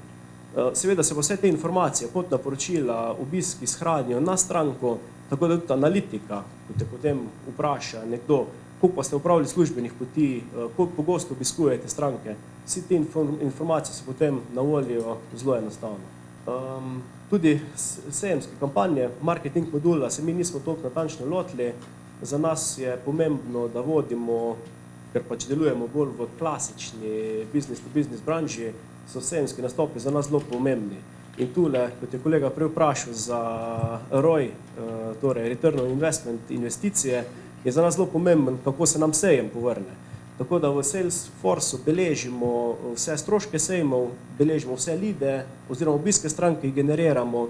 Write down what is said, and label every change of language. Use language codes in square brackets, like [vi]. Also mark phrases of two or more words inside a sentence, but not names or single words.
[sl] Seveda se pa vse te informacije, potna poročila, obiski shranijo na stranko, tako da tudi analitika, ko te potem vpraša nekdo, koliko pa ste opravili službenih poti, koliko pogosto obiskujete stranke, vsi te informacije so potem na voljo zelo enostavno. Tudi sejemske kampanje, marketing modula se mi nismo toliko natančno lotili. Za nas je pomembno, da vodimo, ker pač delujemo bolj v klasični [en] business-to-business [sl] branži, so sejemski nastopi za nas zelo pomembni. In tule, kot je kolega prej vprašal za ROI, torej [en] Return on Investment, [sl] investicije, je za nas zelo pomemben, kako se nam sejem povrne. Tako da v Salesforceu beležimo vse stroške sejmov, beležimo vse lide oziroma obiske stranke, ki generiramo.